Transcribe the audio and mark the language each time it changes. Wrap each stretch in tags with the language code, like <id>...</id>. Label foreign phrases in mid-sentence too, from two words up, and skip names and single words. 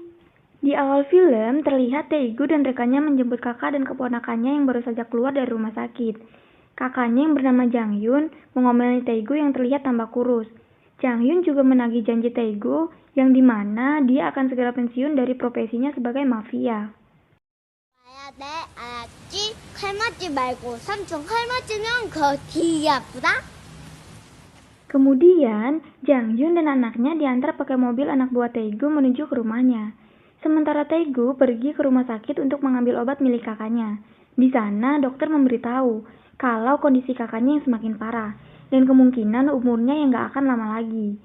<id>Di awal film, terlihat Taegu dan rekannya menjemput kakak dan keponakannya yang baru saja keluar dari rumah sakit. Kakaknya yang bernama Jang Hyun mengomeli Taegu yang terlihat tambah kurus. Jang Hyun juga menagih janji Taegu yang dimana dia akan segera pensiun dari profesinya sebagai mafia.</id> <ko>가야 돼, 알았지? 칼 맞지 말고 삼촌 칼 맞으면 그 뒤 아프다?</ko> <id>Kemudian, Jang Hyun dan anaknya diantar pakai mobil anak buah Taegu menuju ke rumahnya. Sementara Taegu pergi ke rumah sakit untuk mengambil obat milik kakaknya. Di sana, dokter memberitahu kalau kondisi kakaknya yang semakin parah dan kemungkinan umurnya yang gak akan lama lagi.</id>